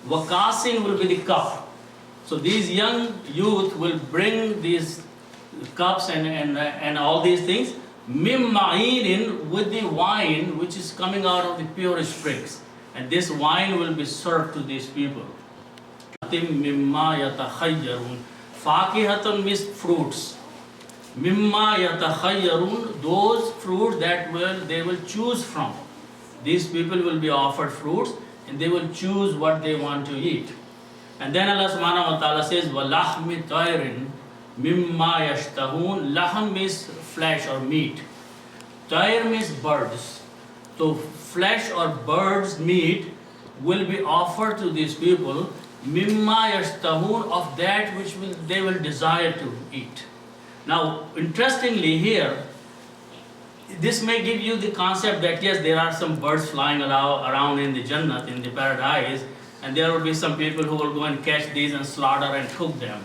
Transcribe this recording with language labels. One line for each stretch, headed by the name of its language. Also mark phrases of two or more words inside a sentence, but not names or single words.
English: Wakasin will be the cup. So these young youth will bring these cups and all these things,
Arabic: مِنْ مَعِينٍ,
English: with the wine which is coming out of the pure springs. And this wine will be served to these people.
Arabic: مِمَّا يَتَخَيَّرُونَ.
English: Fakihatun means fruits.
Arabic: مِمَّا يَتَخَيَّرُونَ,
English: those fruits that they will choose from. These people will be offered fruits and they will choose what they want to eat. And then Allah
Arabic: سُبْحَانَهُ وَتَعَالَى
English: says,
Arabic: وَلَحْمِ طَيْرٍ مِمَّا يَشْتَهُونَ.
English: Lahm means flesh or meat. Tayr means birds. So flesh or birds meat will be offered to these people,
Arabic: مِمَّا يَشْتَهُونَ,
English: of that which they will desire to eat. Now, interestingly here, this may give you the concept that yes, there are some birds flying around in the Jannah, in the paradise, and there will be some people who will go and catch these and slaughter and cook them.